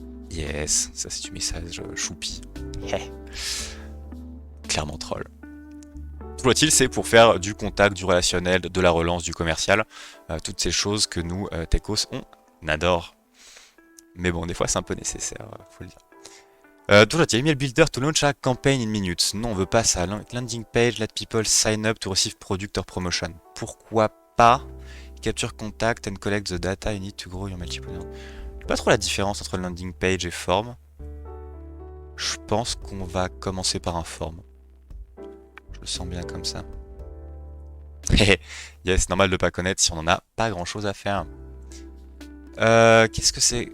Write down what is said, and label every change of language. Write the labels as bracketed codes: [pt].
[fr] Yes, ça c'est du message choupi. Clairement troll. Toujours c'est pour faire du contact, du relationnel, de la relance, du commercial, toutes ces choses que nous, techos, on adore. Mais bon, des fois c'est un peu nécessaire, faut le dire. [en] Toujours email builder to launch a campaign in minutes. [fr] Non, on veut pas ça. [en] Landing page, let people sign up to receive product or promotion. [fr] Pourquoi pas? [en] Capture contact and collect the data you need to grow your multiple. [fr] Je sais pas trop la différence entre landing page et form. Je pense qu'on va commencer par un form. Je le sens bien comme ça. Yes, normal de pas connaître si on en a pas grand chose à faire. Qu'est-ce que c'est?